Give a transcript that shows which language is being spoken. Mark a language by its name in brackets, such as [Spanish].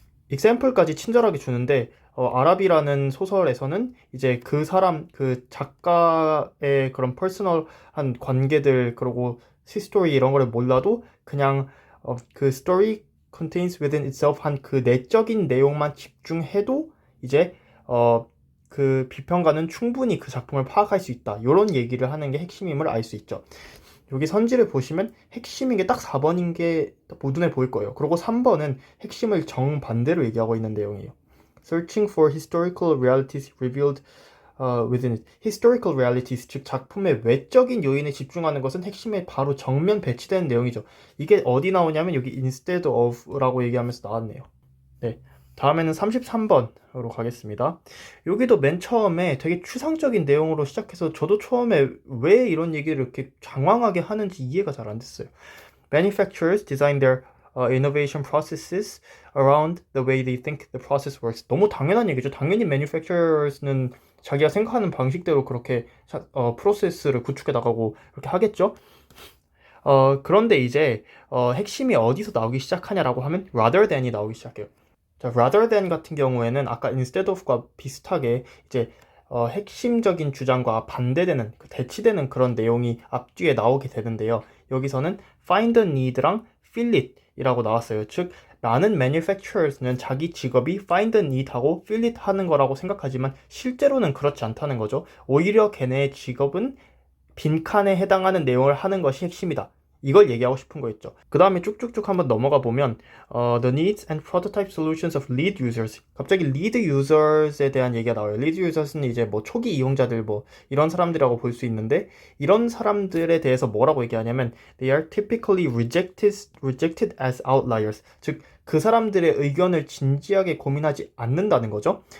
[Korean] example까지 친절하게 주는데 아랍이라는 소설에서는 이제 그 사람 그 작가의 그런 퍼스널한 관계들 그리고 히스토리 이런 거를 몰라도 그냥 그 story contains within itself 한 그 내적인 내용만 집중해도 이제 그 비평가는 충분히 그 작품을 파악할 수 있다. 이런 얘기를 하는 게 핵심임을 알 수 있죠. 여기 선지를 보시면 핵심인 게 딱 4번인 게 눈에 보일 거예요. 그리고 3번은 핵심을 정반대로 얘기하고 있는 내용이에요. [English] Searching for historical realities revealed within it. [Korean] Historical realities, 즉 작품의 외적인 요인에 집중하는 것은 핵심에 바로 정면 배치되는 내용이죠. 이게 어디 나오냐면 여기 instead of라고 얘기하면서 나왔네요. 네. 다음에는 33번으로 가겠습니다. 여기도 맨 처음에 되게 추상적인 내용으로 시작해서 저도 처음에 왜 이런 얘기를 이렇게 장황하게 하는지 이해가 잘 안 됐어요. [English] Manufacturers design their innovation processes around the way they think the process works. [Korean] 너무 당연한 얘기죠. 당연히 manufacturers는 자기가 생각하는 방식대로 그렇게 프로세스를 구축해 나가고 그렇게 하겠죠. 그런데 이제 핵심이 어디서 나오기 시작하냐라고 하면 rather than이 나오기 시작해요. 자, rather than 같은 경우에는 아까 instead of과 비슷하게 이제 핵심적인 주장과 반대되는 대치되는 그런 내용이 앞뒤에 나오게 되는데요. 여기서는 find a need 랑 fill it 이라고 나왔어요. 즉 많은 manufacturers는 자기 직업이 find a need 하고 fill it 하는 거라고 생각하지만 실제로는 그렇지 않다는 거죠. 오히려 걔네의 직업은 빈칸에 해당하는 내용을 하는 것이 핵심이다. 이걸 얘기하고 싶은 거였죠. [English] 그 다음에 쭉쭉쭉 한번 넘어가 보면 The needs and prototype solutions of lead users. [Korean] 갑자기 lead users에 대한 얘기가 나와요. lead users는 이제 뭐 초기 이용자들 뭐 이런 사람들이라고 볼 수 있는데 이런 사람들에 대해서 뭐라고 얘기하냐면 They are typically rejected as outliers. 즉 그 사람들의 의견을 진지하게 고민하지 않는다는 거죠.